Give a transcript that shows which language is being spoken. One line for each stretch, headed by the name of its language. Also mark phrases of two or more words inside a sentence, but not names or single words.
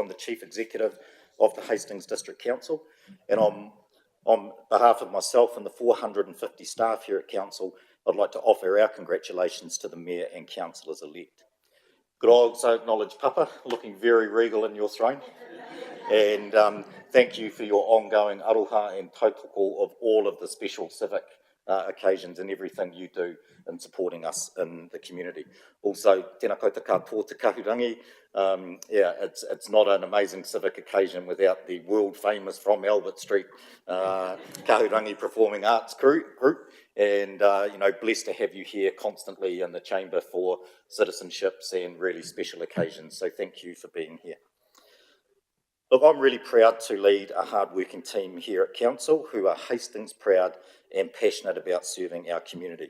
English: I'm the Chief Executive of the Hastings District Council, and on behalf of myself and the 450 staff here at Council, I'd like to offer our congratulations to the Mayor and Councillors-elect. Could I also acknowledge Papa, looking very regal in your throne, and thank you for your ongoing aroha and tautoko of all of the special civic occasions and everything you do in supporting us in the community. Also,
Māori: tēnā koutou katoa te kahurangi.
English: It's not an amazing civic occasion without the world famous From Albert Street kahurangi performing arts group, and blessed to have you here constantly in the chamber for citizenships and really special occasions. So thank you for being here. Look, I'm really proud to lead a hard-working team here at Council who are Hastings proud and passionate about serving our community.